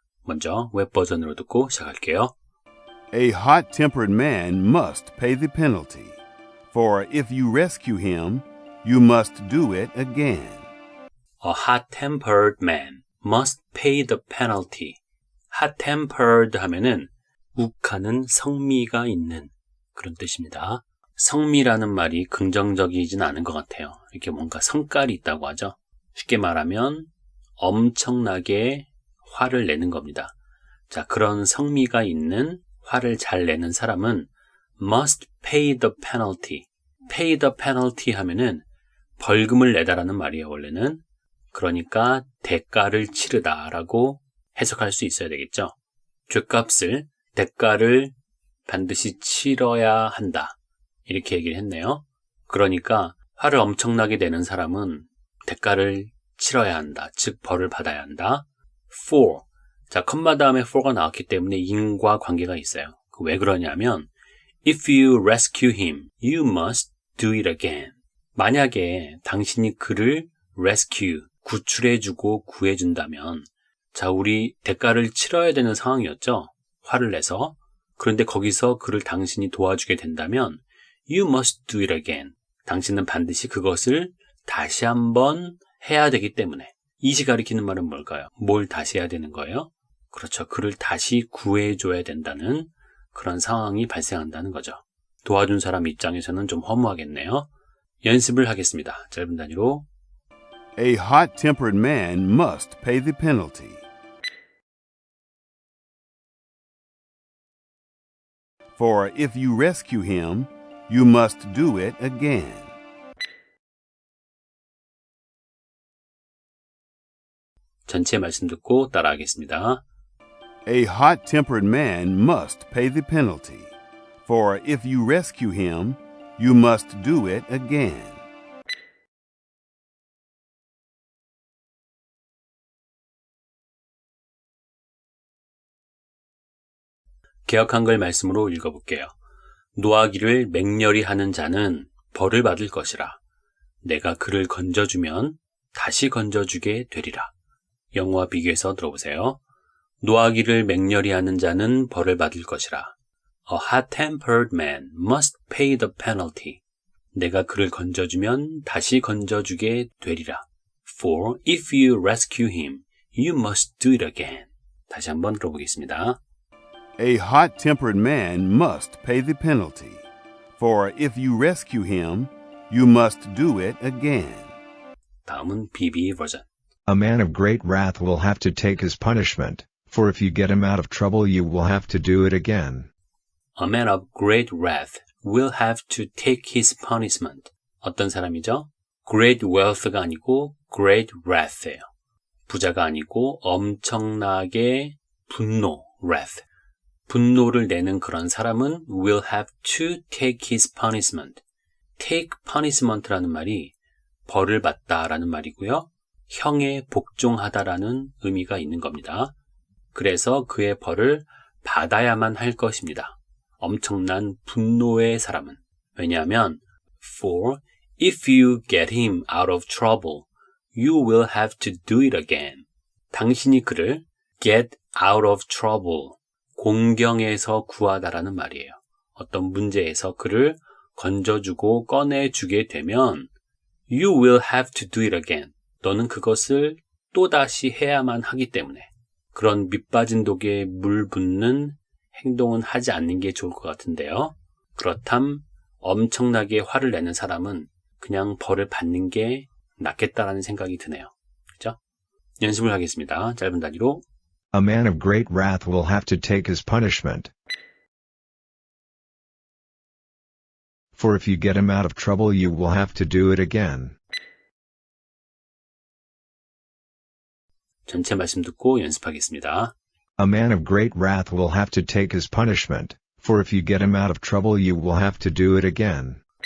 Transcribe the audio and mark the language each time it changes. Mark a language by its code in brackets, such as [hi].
[ko] 먼저 웹 버전으로 듣고 시작할게요. [en] A hot-tempered man must pay the penalty, for if you rescue him, you must do it again. A hot-tempered man must pay the penalty. [ko] hot-tempered 하면은 욱하는 성미가 있는 그런 뜻입니다. 성미라는 말이 긍정적이진 않은 것 같아요. 이렇게 뭔가 성깔이 있다고 하죠. 쉽게 말하면 엄청나게 화를 내는 겁니다. 자, 그런 성미가 있는 화를 잘 내는 사람은 [en] must pay the penalty. pay the penalty [ko] 하면은 벌금을 내다라는 말이에요, 원래는. 그러니까 대가를 치르다라고 해석할 수 있어야 되겠죠. 죗값을, 대가를 반드시 치러야 한다. 이렇게 얘기를 했네요. 그러니까 화를 엄청나게 내는 사람은 대가를 치러야 한다. 즉 벌을 받아야 한다. for. 자, 컴마 다음에 for가 나왔기 때문에 인과 관계가 있어요. 왜 그러냐면 [en] if you rescue him, you must do it again. [ko] 만약에 당신이 그를 rescue, 구출해주고 구해준다면 자, 우리 대가를 치러야 되는 상황이었죠. 화를 내서. 그런데 거기서 그를 당신이 도와주게 된다면 [en] you must do it again. [ko] 당신은 반드시 그것을 다시 한번 해야 되기 때문에 이시 가리키는 말은 뭘까요? 뭘 다시 해야 되는 거예요? 그렇죠. 그를 다시 구해줘야 된다는 그런 상황이 발생한다는 거죠. 도와준 사람 입장에서는 좀 허무하겠네요. 연습을 하겠습니다. 짧은 단위로. [en] A hot-tempered man must pay the penalty. For if you rescue him, you must do it again. [ko] 전체 말씀 듣고 따라하겠습니다. [en] A hot-tempered man must pay the penalty. For if you rescue him, you must do it again. [ko] 개역 한글 말씀으로 읽어볼게요. 노하기를 맹렬히 하는 자는 벌을 받을 것이라. 내가 그를 건져주면 다시 건져주게 되리라. 영어와 비교해서 들어보세요. 노하기를 맹렬히 하는 자는 벌을 받을 것이라. [en] A hot-tempered man must pay the penalty. [ko] 내가 그를 건져주면 다시 건져주게 되리라. [en] For if you rescue him, you must do it again. [ko] 다시 한번 들어보겠습니다. [en] A hot-tempered man must pay the penalty. For if you rescue him, you must do it again. [ko] 다음은 BB 버전. [en] A man of great wrath will have to take his punishment, for if you get him out of trouble you will have to do it again. A man of great wrath will have to take his punishment. [ko] 어떤 사람이죠? Great wealth가 아니고 great wrath예요. 부자가 아니고 엄청나게 분노, wrath. 분노를 내는 그런 사람은 [en] will have to take his punishment. take punishment [ko] 라는 말이 벌을 받다라는 말이고요. 형에 복종하다라는 의미가 있는 겁니다. 그래서 그의 벌을 받아야만 할 것입니다. 엄청난 분노의 사람은. 왜냐하면 [en] For if you get him out of trouble, you will have to do it again. [ko] 당신이 그를 [en] get out of trouble, [ko] 공경에서 구하다라는 말이에요. 어떤 문제에서 그를 건져주고 꺼내주게 되면 [en] You will have to do it again. [ko] 너는 그것을 또다시 해야만 하기 때문에 그런 밑빠진 독에 물 붓는 행동은 하지 않는 게 좋을 것 같은데요. 그렇담 엄청나게 화를 내는 사람은 그냥 벌을 받는 게 낫겠다라는 생각이 드네요. 그렇죠? 연습을 하겠습니다. 짧은 단위로. [en] A man of great wrath will have to take his punishment. For if you get him out of trouble you will have to do it again. [ko] 전체 말씀 듣고 연습하겠습니다. [en] A man of great wrath will have to take his punishment, for if you get him out of trouble you will have to do it again.